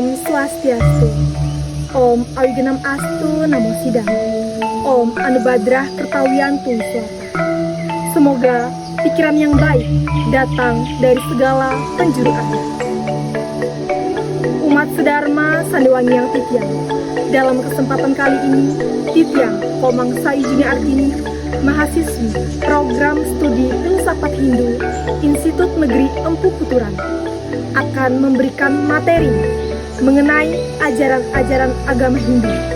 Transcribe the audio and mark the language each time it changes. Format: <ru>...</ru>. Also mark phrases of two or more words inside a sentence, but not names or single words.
<id>Swastiastu.</id> <sa>ॐ अविघ्नम् अस्तु नमो सिद्धम्. ॐ आनोभद्राः क्रतवोयन्तु विश्वतः.</sa> <id>Semoga pikiran yang baik datang dari segala penjuru arah. Umat sedharma Sandewangi yang Titiang, dalam kesempatan kali ini, Titiang Komang Saijuni Artini, mahasiswi program studi Filsafat Hindu Institut Negeri Empu Puturan, akan memberikan materi mengenai ajaran-ajaran agama Hindu.</id>